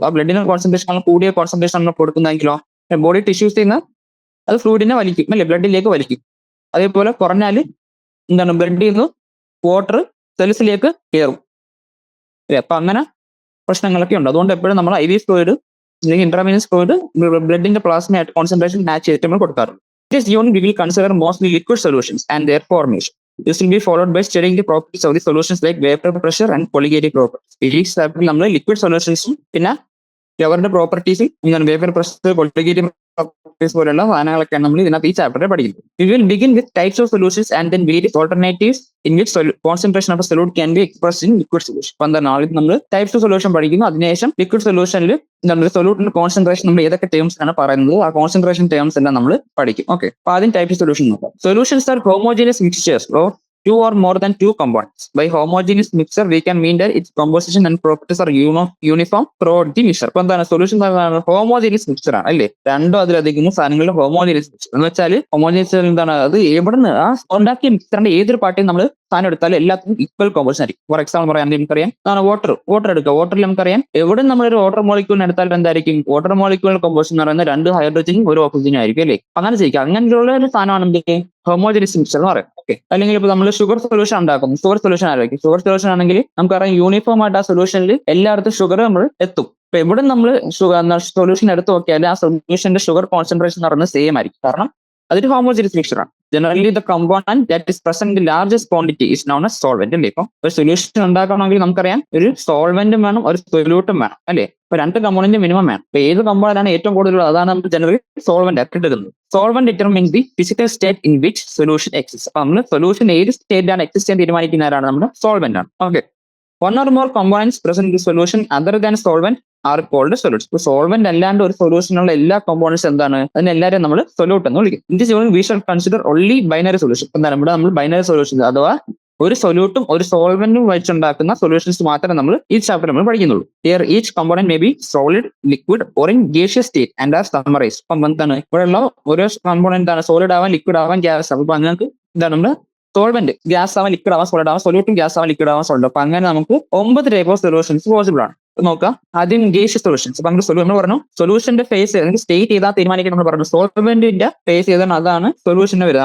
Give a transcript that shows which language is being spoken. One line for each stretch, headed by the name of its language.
Malayalam: ആ ബ്ലഡിന്റെ കോൺസെൻട്രേഷൻ ആണ് കൂടിയ കോൺസെൻട്രേഷൻ ആണ് കൊടുക്കുന്നതെങ്കിലോ ബോഡി ടിഷ്യൂസ് ചെയ്യുന്ന അത് ഫ്ലൂയിഡിനെ വലിക്കും അല്ലെ, ബ്ലഡിലേക്ക് വലിക്കും. അതേപോലെ കുറഞ്ഞാൽ ബ്ലഡിൽ നിന്ന് വാട്ടർ സെൽസിലേക്ക് കയറും അല്ലെ. അപ്പൊ അങ്ങനെ പ്രശ്നങ്ങളൊക്കെ ഉണ്ട്. അതുകൊണ്ട് എപ്പോഴും നമ്മൾ IV ഫ്ലൂയിഡ് അല്ലെങ്കിൽ intravenous fluid ബ്ലഡിന്റെ plasma concentration match ചെയ്തിട്ട് നമ്മൾ കൊടുക്കാറുണ്ട്.
English: This unit we will consider mostly liquid solutions and their formation. This will be followed by studying the properties of the solutions like vapor pressure and colligative properties.
Malayalam: ഈ ചാപ്റ്ററിൽ നമ്മൾ liquid സൊല്യൂഷൻസും പിന്നെ അവരുടെ പ്രോപ്പർട്ടീസും vapour pressure, colligative properties പോലുള്ള സാധനങ്ങളൊക്കെയാണ് നമ്മൾ ഇതിനകത്ത് ഈ ചാപ്റ്ററിൽ പഠിക്കുന്നത്.
English: We will begin with types of solutions and then various alternatives in which concentration of a solute can be expressed in liquid solution.
Malayalam: അപ്പൊ എന്താണ് ആദ്യം നമ്മൾ ടൈപ്സ് ഓഫ് സൊല്യൂഷൻ പഠിക്കുന്നു. അതിനുശേഷം ലിക്വിഡ് സൊല്യൂഷനിൽ സൊല്യൂട്ടിന്റെ കോൺസെൻട്രേഷൻ നമ്മൾ ഏതൊക്കെ ടേംസ് ആണ് പറയുന്നത് ആ കോൺസെൻട്രേഷൻ ടേംസ് എല്ലാം നമ്മൾ പഠിക്കും. ഓക്കെ, അപ്പൊ ആദ്യം ടൈപ്പ് സൊല്യൂഷൻ നോക്കാം.
English: Solutions are homogeneous mixtures or 2 or more than 2 components. By homogeneous mixture we can mean that its composition and properties are uniform throughout the mixture.
Malayalam: അപ്പൊ എന്താണ് സൊല്യൂഷൻ ഹോമോജീനിയസ് മിക്സ്ചർ ആണ് അല്ലേ. രണ്ടോ അതിലധികം സാധനങ്ങളുടെ homogeneous mixture എന്ന് വെച്ചാൽ homogeneous എന്താണ്, അത് എവിടുന്ന് ആ ഉണ്ടാക്കിയ മിക്സ്ചറിന്റെ ഏതൊരു പാർട്ടിയും നമ്മൾ സാധനം എടുത്താലും എല്ലാത്തിനും ഈക്വൽ കോമ്പോസിഷൻ ആയിരിക്കും.
English: for example
Malayalam: പറയാൻ നമുക്കറിയാം വാട്ടർ എടുക്കുക. വാട്ടറിൽ നമുക്കറിയാം എവിടെ നമ്മളൊരു വാട്ടർ മോളിക്യൂളിന് എടുത്താലും എന്തായിരിക്കും വാട്ടർ മോളിക്യൂൾ കോമ്പോസിഷൻ എന്ന് പറയുന്നത് 2 ഹൈഡ്രജനും 1 ഓക്സിജനും ആയിരിക്കും അല്ലേ. അങ്ങനെ ചെയ്യിക്കുക. അങ്ങനെയുള്ള ഒരു സാധനമാണ് എന്തൊക്കെ ഹോമോജീനിയസ് മിക്സ്ചർ എന്ന് പറയും. ഓക്കെ, അല്ലെങ്കിൽ ഇപ്പൊ നമ്മൾ ഷുഗർ സൊല്യൂഷൻ ഉണ്ടാക്കും. ഷുഗർ സൊല്യൂഷൻ ആയിരിക്കും. ഷുഗർ സൊല്യൂഷൻ ആണെങ്കിൽ നമുക്കറിയാം യൂണിഫോം ആയിട്ട് ആ സൊല്യൂഷനിൽ എല്ലായിടത്തും ഷുഗർ നമ്മൾ എത്തും. ഇപ്പൊ എവിടെ നമ്മൾ സൊല്യൂഷൻ എടുത്ത് നോക്കിയാൽ ആ സൊല്യൂഷന്റെ ഷുഗർ കോൺസെൻട്രേഷൻ എന്ന് പറയുന്നത് സെയിം ആയിരിക്കും. കാരണം അതൊരു ഹോമോജീനിയസ് മിക്സ്ചർ ആണ്.
English: Generally the component that is present in largest quantity is known as solvent അല്ലേ.
Malayalam: ഇപ്പൊ ഒരു സൊല്യൂഷൻ ഉണ്ടാക്കണമെങ്കിൽ നമുക്കറിയാം ഒരു സോൾവെന്റും വേണം ഒരു സൊല്യൂട്ടും വേണം അല്ലേ. ഇപ്പൊ 2 കമ്പോണന്റ് മിനിമം വേണം. ഇപ്പൊ ഏത് കമ്പോണന്റ് ആണ് ഏറ്റവും കൂടുതൽ അതാണ് നമ്മൾ ജനറലി സോൾവെന്റ് ആയിട്ട് എടുക്കുന്നത്.
English: Solvent determines the physical state in which solution exist.
Malayalam: അപ്പൊ നമ്മൾ സൊല്യൂഷൻ ഏത് സ്റ്റേറ്റിലാണ് എക്സിസ്റ്റ് ചെയ്യാൻ തീരുമാനിക്കുന്നവരാണ് നമ്മുടെ സോൾവെന്റ് ആണ്.
English: Okay, 1 or more components present in the solution other than solvent are called solutes.
Malayalam: ഇപ്പൊ സോൾവെന്റ് അല്ലാണ്ട് ഒരു സൊല്യൂഷനുള്ള എല്ലാ കോമ്പോണൻസ് എന്താണ്, അതിനെല്ലാവരും നമ്മൾ സൊല്യൂട്ട് എന്ന് വിളിക്കും.
English: In this unit we shall consider only binary solution.
Malayalam: എന്താണ് ഇവിടെ നമ്മൾ ബൈനറി സൊല്യൂഷൻ അഥവാ ഒരു സൊല്യൂട്ടും ഒരു സോൾവെന്റും വെച്ചുണ്ടാക്കുന്ന സൊല്യൂഷൻസ് മാത്രമേ നമ്മൾ ഈ ചാപ്റ്റർ നമ്മൾ പഠിക്കുന്നുള്ളൂ.
English: Here each component may be solid, liquid or in gaseous state and are summarized.
Malayalam: അപ്പം എന്താണ് ഇവിടെയുള്ള ഓരോ കമ്പോണന്റ് ആണ് സോളിഡ് ആവാൻ, ലിക്വിഡ് ആവാൻ, ഗ്യാസ് ആവാം. അപ്പൊ അങ്ങനെ എന്താണ് നമ്മൾ സോൾവെന്റ് ഗ്യാസ് ആവാൻ, ലിക്വിഡ് ആവാൻ, സോളിഡ് ആവാൻ, സൊല്യൂട്ടും ഗ്യാസ് ആവാൻ, ലിക്വിഡ് ആവാൻ, സോളിഡ്. അപ്പൊ അങ്ങനെ നമുക്ക് 9 ടൈപ്പ് ഓഫ് സൊല്യൂഷൻസ് പോസിബിൾ ആണ്. നോക്കാം. ആദ്യം ഗേഷ്യസ് സൊല്യൂഷൻസ്. അപ്പൊ നമ്മൾ പറഞ്ഞു സൊല്യൂഷന്റെ ഫേസ് അല്ലെങ്കിൽ സ്റ്റേറ്റ് ചെയ്താൽ തീരുമാനിക്കാൻ നമ്മൾ പറഞ്ഞു സോൾവെന്റിന്റെ ഫേസ് ചെയ്താണ് അതാണ് സൊല്യൂഷന്റെ വരുന്നത്.